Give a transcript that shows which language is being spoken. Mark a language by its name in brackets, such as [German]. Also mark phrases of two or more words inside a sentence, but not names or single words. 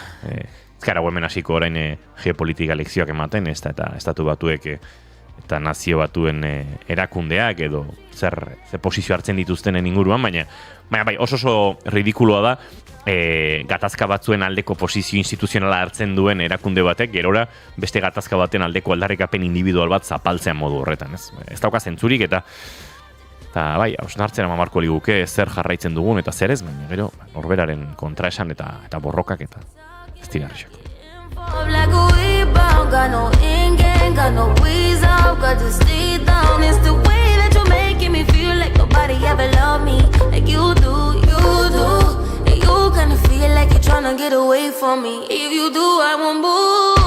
[Basque] Ez gara hemen hasiko orain geopolitika lekzioak ematen, ez eta Estatu Batuek eta nazio batuen erakundeak edo zer posizio hartzen dituztenen inguruan, baina oso ridikuloa da gatazka batzuen aldeko posizio instituzionala hartzen duen erakunde batek, gerora beste gatazka baten aldeko aldarrikapen individual bat zapaltzean modu horretan, ez? Ez dauka zentzurik eta hausnartzen amamarko liguke zer jarraitzen dugun eta zer ez, baina gero norberaren kontraesan eta borrokak eta ez digarrixak. [English] Got no end game, got no ways out, got to stay down. It's the way that you're making me feel like nobody ever loved me like you do. And you kinda feel like you're trying to get away from me. If you do, I won't move.